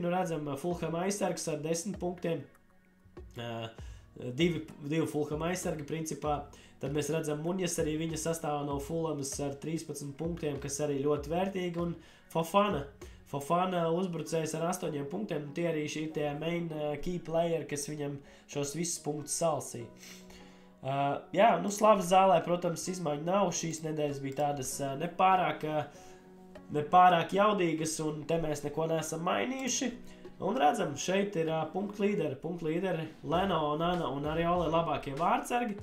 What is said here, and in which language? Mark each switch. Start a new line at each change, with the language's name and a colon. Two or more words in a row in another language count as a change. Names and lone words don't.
Latvian: Redzam, Fulham aizsargs ar 10 punktiem. Divi Fulham aizsargi principā. Tad mēs redzam Muņas arī viņa sastāvā no Fulhamas ar 13 punktiem, kas arī ļoti vērtīgi. Un Fofana uzbrucējs ar 8 punktiem. Tie arī šī tie
English: main key player,
Latvian: kas viņam šos visus punktus salsīja. Slavas zālē, protams, izmaiņu nav. Šīs nedēļas bija tādas nepārāk jaudīgas, un te mēs neko neesam mainījuši. Un redzam, šeit ir punktu līderi Leno, Nana un Ariola labākie vārdsargi.